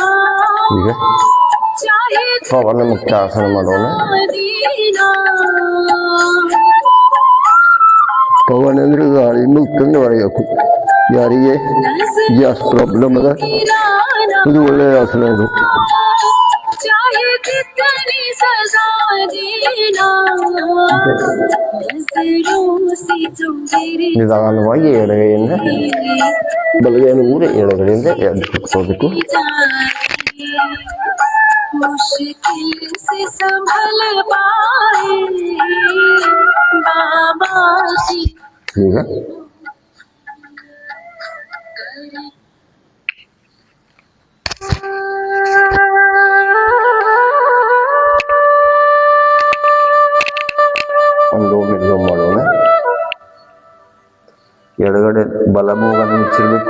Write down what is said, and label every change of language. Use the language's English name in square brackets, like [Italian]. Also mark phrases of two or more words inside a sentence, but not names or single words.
[Kannada] ಈಗ [Hindi] चाहे [Kannada] ಪವನ ಮುಕ್ತಾಸನ ಮಾಡೋಣ. [Hindi] दीना [Kannada] ಪವನ ಅಂದ್ರೆ ಗಾಳಿ ಮುಕ್ತಂದು ಹೊಡೆಯಬೇಕು. ಯಾರಿಗೆ [English] gas problem [Kannada] ಅದ [Hindi] गिराना [Kannada] ಇದು ಒಳ್ಳೆಯ ಆಸನ ಅದು. [Hindi] चाहे कितनी सजा देना नजरों से जो मेरे [Kannada] ನಿಧಾನವಾಗಿ ಎಡಗೈಯಿಂದ ಬಲಗೈಯನ್ನು ಊರಿ ಎಡಗಡೆಯಿಂದ ಎದ್ದು ಕೂತ್ಕೋಬೇಕು. [Hindi] मुश्किल से संभल पाए बाबा जी [Kannada] ಈಗ ಒಂದು ಮೆದು ಮಾಡೋಣ. ಎಡಗಡೆ ಬಲ ಮೂಗನ್ನು ಮುಚ್ಚಿರಬೇಕು.